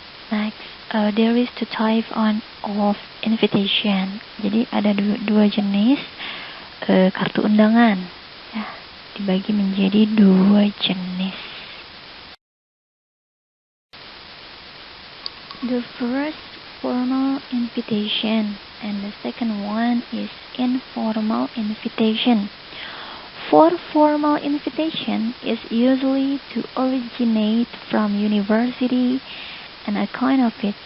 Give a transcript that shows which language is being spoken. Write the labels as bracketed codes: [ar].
[en] Next, there is two type of invitation. [id] Jadi ada dua jenis kartu undangan ya, dibagi menjadi dua jenis. [en] The first, formal invitation, and the second one is informal invitation. For formal invitation is usually to originate from university and a kind of it.